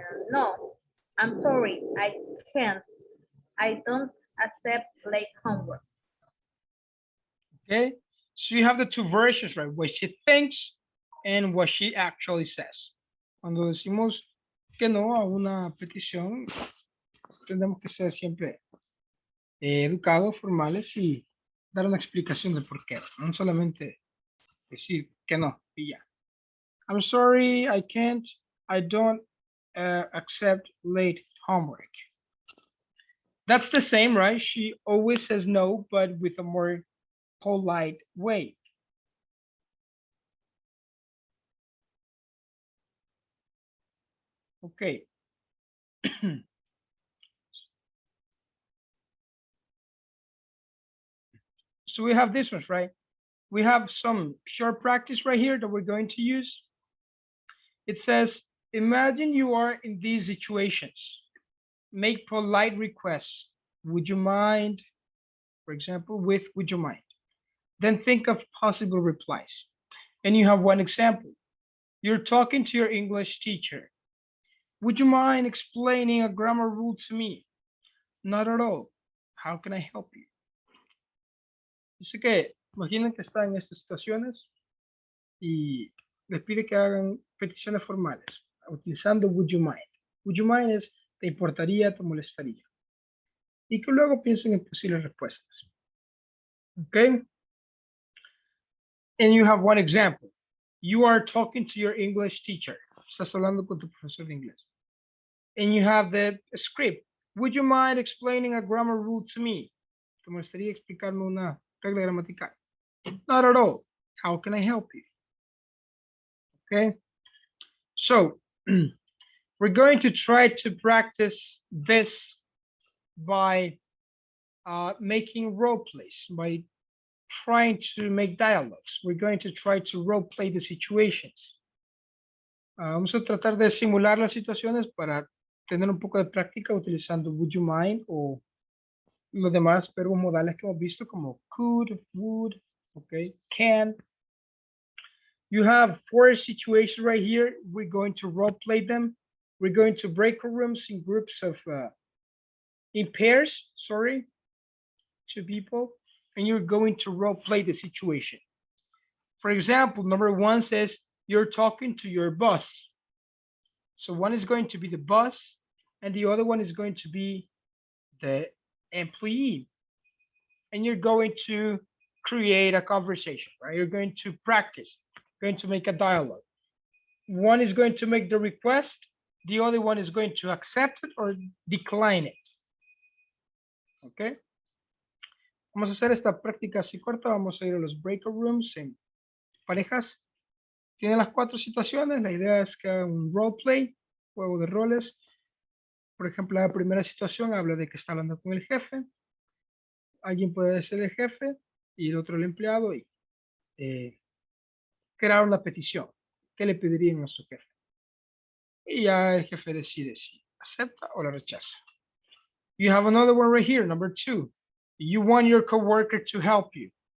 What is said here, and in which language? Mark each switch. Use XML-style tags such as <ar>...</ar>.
<en>No, I'm sorry, I can't. I don't accept late homework. Okay. So you have the two versions, right? What she thinks and what she actually says.</en> <es>Cuando decimos que no a una petición, tenemos que ser siempre educados, formales y dar una explicación de por qué. No solamente decir que no y ya.</es> <en>I'm sorry, I can't. I don't accept late homework. That's the same, right? She always says no, but with a more polite way. Okay, So we have this ones, right? We have some short practice right here that we're going to use. It says, imagine you are in these situations. Make polite requests. Would you mind? For example, with would you mind? Then think of possible replies. And you have one example. You're talking to your English teacher. Would you mind explaining a grammar rule to me? Not at all. How can I help you?</en> <es>Dice que imaginen que están en estas situaciones y les pide que hagan peticiones formales utilizando would you mind.</es> <en>Would you mind</en> <es>es te importaría, te molestaría. Y que luego piensen en posibles respuestas.</es> <en>Okay? And you have one example. You are talking to your English teacher.</en> <es>Estás hablando con tu profesor de inglés.</es> <en>And you have the script. Would you mind explaining a grammar rule to me?</en> <es>¿Te molestaría explicarme una regla gramatical?</es> <en>Not at all. How can I help you? Okay. So we're going to try to practice this by making role plays, by trying to make dialogues. We're going to try to role play the situations.</en> <es>Vamos a tratar de simular las situaciones para tener un poco de práctica utilizando would you mind o los demás verbos modales que hemos visto como could, would, okay, can.</es> <en>You have 4 situations right here. We're going to role play them. We're going to break our rooms in groups of, in pairs, sorry, 2 people, and you're going to role play the situation. For example, number 1 says, you're talking to your boss. So one is going to be the boss, and the other one is going to be the employee. And you're going to create a conversation, right? You're going to practice, going to make a dialogue. One is going to make the request, the other one is going to accept it or decline it. Okay.</en> <es>Vamos a hacer esta práctica así corta. Vamos a ir a los breakout rooms en parejas. Tienen las 4 situaciones. La idea es que hagan un role play, juego de roles. Por ejemplo, la primera situación habla de que está hablando con el jefe. Alguien puede ser el jefe y el otro el empleado y crear una petición. ¿Qué le pedirían a su jefe? Y ya el jefe decide si acepta o la rechaza.</es> <en>You have another one right here, number 2. You want your coworker to help you.</en>